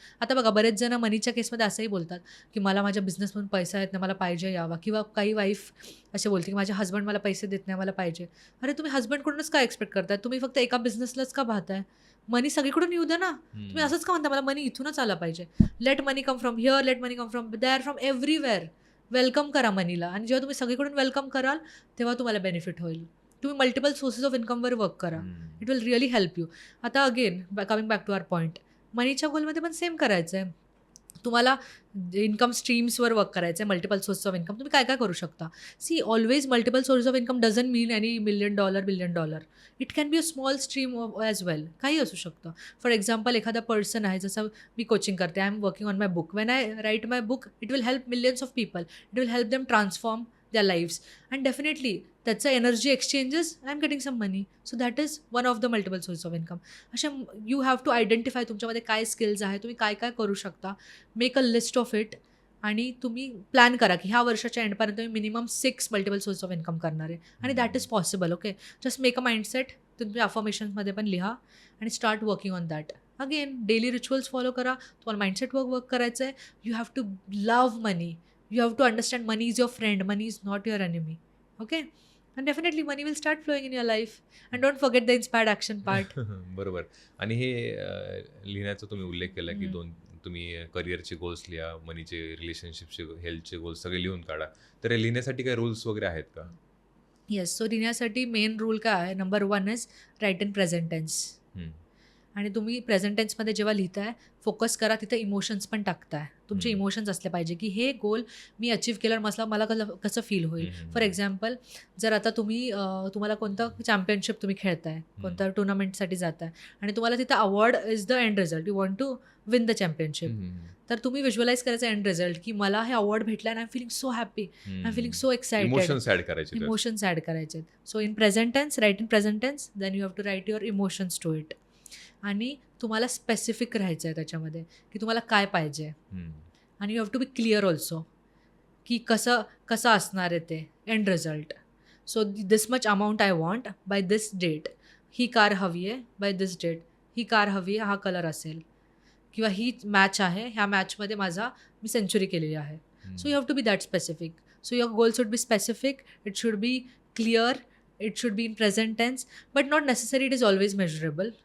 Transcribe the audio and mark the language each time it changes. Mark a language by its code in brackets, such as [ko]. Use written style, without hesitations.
[mr] आता बघा बरेच जण मनीच्या केसमध्ये असंही बोलतात, की मला माझ्या बिझनेसमधून पैसा येत नाही, मला पाहिजे यावा. किंवा काही वाईफ असे बोलते, की माझे हसबंड मला पैसे देत नाही, मला पाहिजे. अरे तुम्ही हसबंडकडूनच काय एक्सपेक्ट करताय? तुम्ही फक्त एका बिझनेसलाच का पाहताय? मनी सगळीकडून येऊ द्या ना. तुम्ही असंच का म्हणता मला मनी इथूनच आला पाहिजे? [en] Let money come from here, let money come from there, from everywhere. [mr] Welcome करा मनीला. आणि जेव्हा तुम्ही सगळीकडून वेलकम कराल, तेव्हा तुम्हाला बेनिफिट होईल. तुम्ही मल्टिपल सोर्सेस ऑफ इन्कमवर वर्क करा. [en] It will really help you. [mr] आता again [en] coming back to our point, [mr] मनीच्या गोलमध्ये पण सेम करायचं आहे. तुम्हाला इन्कम स्ट्रीम्सवर वर्क करायचं आहे, मल्टिपल सोर्सेस ऑफ इन्कम. तुम्ही काय काय करू शकता? [en] See, always multiple sources of income doesn't mean any $1,000,000 $1,000,000. It can be a small stream as well. [mr] काही असू शकतं. [en] for example [mr] एखादा पर्सन आहे, जसं मी कोचिंग करते, [en] I am working on my book. When I write my book, it will help millions of people. It will help them transform their lives, and definitely त्याचं energy exchanges, I am getting some money. So that is one of the multiple source of income. अशा you have to identify [mr] तुमच्यामध्ये काय skills आहे, तुम्ही काय काय करू शकता. Make a list of it आणि तुम्ही प्लॅन करा की ह्या वर्षाच्या एंडपर्यंत तुम्ही minimum 6 multiple source of income करणार आहे. आणि [en] That is possible. Okay, just make a mindset. [mr] तुम्ही अफर्मेशन्समध्ये पण लिहा [en] आणि start working on that. [mr] Again daily rituals follow करा. तुम्हाला माइंडसेटवर वर्क करायचं आहे. [en] You have to love money. You have to understand money is your friend, money is not your enemy. Okay? And definitely money will start flowing in your life. And don't forget the inspired action part. [mr] बरोबर. आणि हे लिहिण्याचा तुम्ही उल्लेख केला, की हम्म. तुम्ही करिअरचे गोल्स लिहा, मनीचे, रिलेशनशिपचे, हेल्थचे गोल्स सगळे लिहून काढा. तर हे लिहिण्यासाठी काही रूल्स वगैरे आहेत का? येस, सो लिहिण्यासाठी मेन रूल काय आहे? [en] Number 1 is write in present tense. Hmm. [mr] आणि तुम्ही प्रेझेंट टेन्समध्ये जेव्हा लिहिताय, फोकस करा तिथं इमोशन्स पण टाकताय. तुमचे हम्म. इमोशन्स असले पाहिजे, की हे गोल मी अचीव्ह केल्यावर मला कसं फील होईल. फॉर एक्झाम्पल, जर आता तुम्हाला कोणतं चॅम्पियनशिप तुम्ही खेळताय, कोणत्या टुर्नामेंटसाठी जाताय आणि तुम्हाला तिथं award is the end result, [en] You want to win the championship. [mr] तर तुम्ही व्हिज्युअलाइज करायचं एंड रिझल्ट, की मला हे अवॉर्ड भेटला आणि [en] I am feeling so happy, I am feeling so excited. [mr] Emotions add करायचे. इमोशन्स ॲड करायचे. [en] So in present tense, write in present tense, then you have to write your emotions to it. [mr] आणि तुम्हाला specific राहायचं आहे त्याच्यामध्ये, की तुम्हाला काय पाहिजे. [en] आणि you have to be clear also, [mr] की कसं असणार आहे ते [en] End result. So this much amount I want by this date. [mr] He car हवी आहे by this date. He car हवी आहे, हा कलर असेल. किंवा ही मॅच आहे, ह्या मॅचमध्ये मी सेंचुरी केलेली आहे. [en] So you have to be that specific. So your goal should be specific, it should be clear, it should be in present tense, but not necessary it is always measurable.